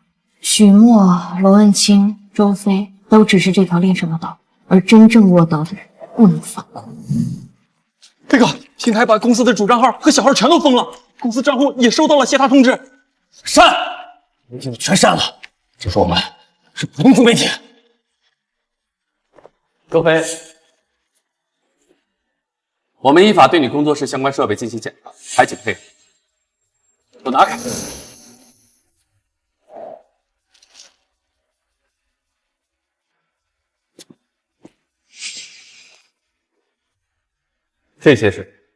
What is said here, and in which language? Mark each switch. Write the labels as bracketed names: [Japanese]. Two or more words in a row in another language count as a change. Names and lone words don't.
[Chinese] 許墨、羅文清、周飛都只是這條鏈上的刀，而真正握刀的人不能放過。這個平台把公司的主賬號和小號全都封了，公司賬戶也收到了協查通知。刪，媒體全刪了，就說我們是普通自媒體。周飛， 我们依法对你工作室相关设备进行检查，还请配合。都拿开！这些是